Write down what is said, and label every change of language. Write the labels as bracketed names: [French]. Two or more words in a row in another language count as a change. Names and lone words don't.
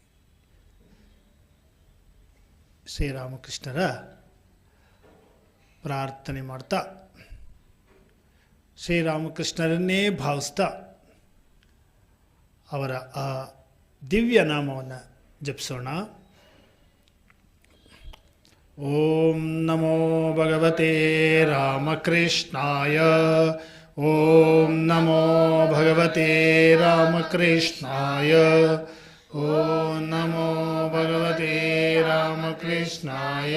[Kannada] ಶ್ರೀರಾಮಕೃಷ್ಣರ ಪ್ರಾರ್ಥನೆ ಮಾಡ್ತಾ, ಶ್ರೀರಾಮಕೃಷ್ಣರನ್ನೇ ಭಾವಿಸ್ತಾ ಅವರ ಆ ದಿವ್ಯ ನಾಮವನ್ನು ಜಪಿಸೋಣ. [Sanskrit] ಓಂ ನಮೋ ಭಗವತೆ ರಾಮಕೃಷ್ಣಾಯ. ಓಂ ನಮೋ ಭಗವತೆ ರಾಮಕೃಷ್ಣಾಯ. ಓಂ ನಮೋ ಭಗವತೆ ರಾಮಕೃಷ್ಣಾಯ.